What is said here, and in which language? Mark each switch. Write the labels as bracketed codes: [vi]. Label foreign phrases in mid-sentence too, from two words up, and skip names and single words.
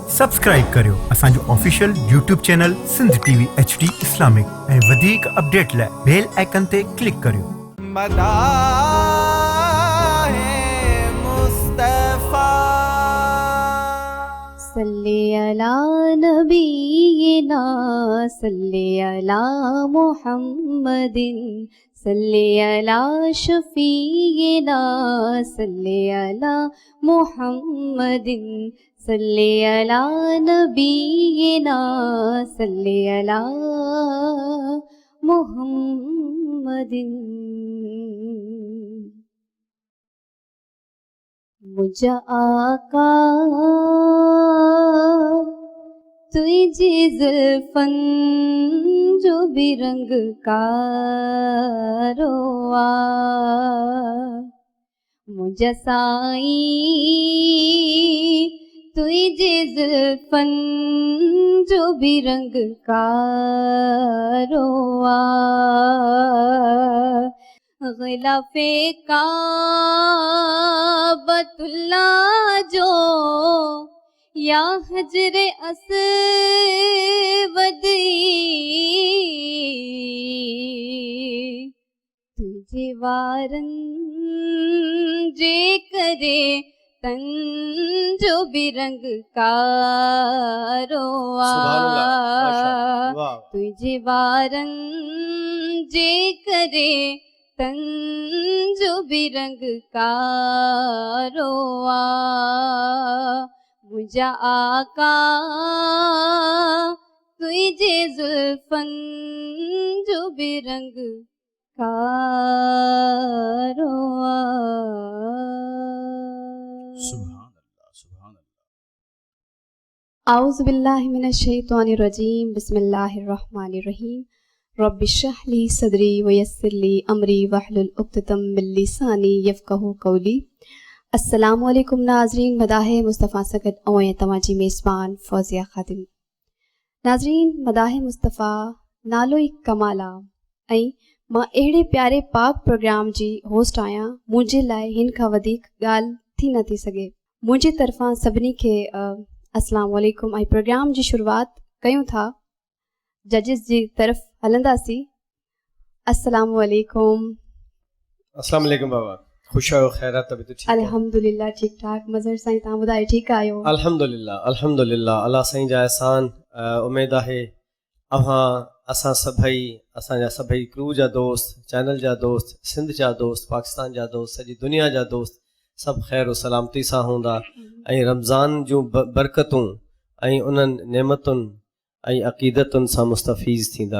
[sd] सब्सक्राइब करियो असांजो ऑफिशियल YouTube चैनल सिंध टीवी HD इस्लामिक ऐं वधीक अपडेट लाइ [en] bell icon [sd] ते क्लिक करियो। [ar] صل على نبينا صل على محمد صل على شفيعنا صل على محمد صل على نبينا صل على محمد. [sd] मुझा आका तुझी जुल्फन जो भी रंग का रोआ मुझा साई तुझी जुल्फन जो भी रंग का रोआ ग़िलाफ़े काबतुल्ला जो या हजरे अस्वद तुझे वारन जे करे तन जो भी रंग का रोआ तुझे वारन जे करे तन जो भी रंग का रोआ मुझा आका तुझे जुल्फन जो भी रंग का रोआ। [ar] سبحان الله سبحان الله. أعوذ بالله من الشيطان الرجيم بسم الله الرحمن الرحيم رب اشرح لي صدري ويسر لي أمري واحلل عقدة من لساني يفقهوا قولي. السلام عليكم [sd] नाज़रीन, मदाहे मुस्तफ़ा सगत ऐं तव्हांजी मेज़बान फ़ौज़िया ख़ादिम। नाज़रीन, मदाहे मुस्तफ़ा नालो ई कमाल आहे ऐं मां अहिड़े प्यारे पाक प्रोग्राम जी होस्ट आहियां। मुंहिंजे लाइ हिन खां वधीक ॻाल्हि थी न थी सघे। मुंहिंजी तरफ़ां सभिनी खे [ar] السلام عليكم [sd] ऐं प्रोग्राम जी शुरूआति कयूं था। जजिस जी तरफ़ हलंदासीं। [ar] السلام عليكم. السلام عليكم [sd] बाबा, खुश आहियो, ख़ैरात, [ur] तबीयत ठीक है? [sd] अल्हम्दुलिल्लाह ठीक ठाक। मज़हर साईं, तव्हां ॿुधायो ठीकु आहियो? [ar] الحمد لله الحمد لله, [sd] अल्लाह साईं जा एहसान। उमेद आहे असां सभई, असांजा सभई क्रू जा दोस्त, चैनल जा दोस्त, सिंध जा दोस्त, पाकिस्तान जा दोस्त, सॼी दुनिया जा दोस्त सभु ख़ैर सलामती सां हूंदा ऐं रमज़ान जूं बरकतूं ऐं उन्हनि नेमतुनि ऐं अक़ीदतुनि सां मुस्तफ़ीज़ थींदा।